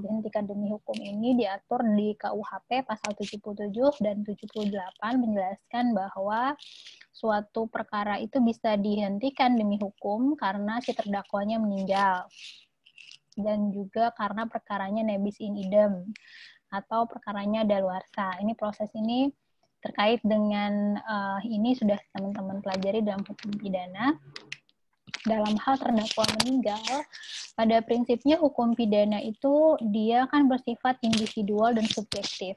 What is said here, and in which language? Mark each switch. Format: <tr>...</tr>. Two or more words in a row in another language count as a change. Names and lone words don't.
<id>Dihentikan demi hukum ini diatur di KUHP pasal 77 dan 78 menjelaskan bahwa suatu perkara itu bisa dihentikan demi hukum karena si terdakwanya meninggal dan juga karena perkaranya</id> <la>nebis in idem</la> <id>atau perkaranya daluarsa. Ini proses ini terkait dengan ini sudah teman-teman pelajari dalam hukum pidana. Dalam hal terdakwa meninggal, pada prinsipnya hukum pidana itu dia kan bersifat individual dan subjektif.</id>